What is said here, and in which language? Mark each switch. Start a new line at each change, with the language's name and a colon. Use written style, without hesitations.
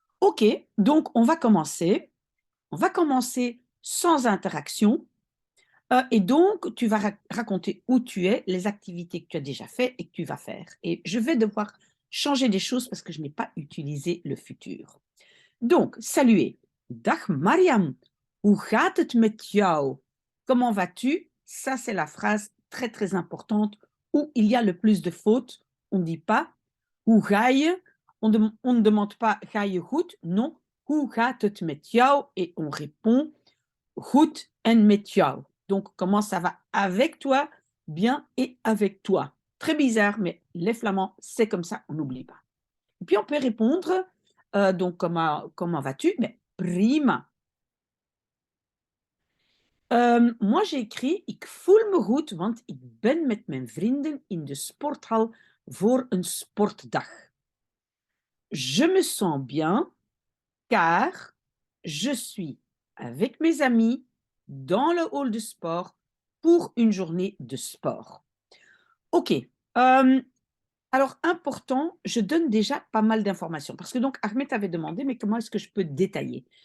French: OK, donc on va commencer. On va commencer sans interaction. Et donc, tu vas raconter où tu es, les activités que tu as déjà faites et que tu vas faire. Et je vais devoir changer des choses parce que je n'ai pas utilisé le futur. Donc, saluer.
Dutch: Dag Mariam, hoe gaat het met jou?
French: Comment vas-tu? Ça, c'est la phrase très, très importante où il y a le plus de fautes. On ne dit pas
Dutch: hoe ga je?
French: On ne demande pas
Dutch: ga je goed? Non, hoe gaat het met jou?
French: Et on répond
Dutch: goed en met jou.
French: Donc, comment ça va avec toi? Bien et avec toi. Très bizarre, mais les Flamands, c'est comme ça, on n'oublie pas. Et puis, on peut répondre, donc, comment vas-tu? Mais prima. Moi, j'ai écrit,
Dutch: ik voel me goed, want ik ben met mijn vrienden in de sporthal voor een sportdag.
French: Je me sens bien, car je suis avec mes amis dans le hall de sport pour une journée de sport. Ok. Alors, important, je donne déjà pas mal d'informations. Parce que donc, Ahmed avait demandé, mais comment est-ce que je peux détailler?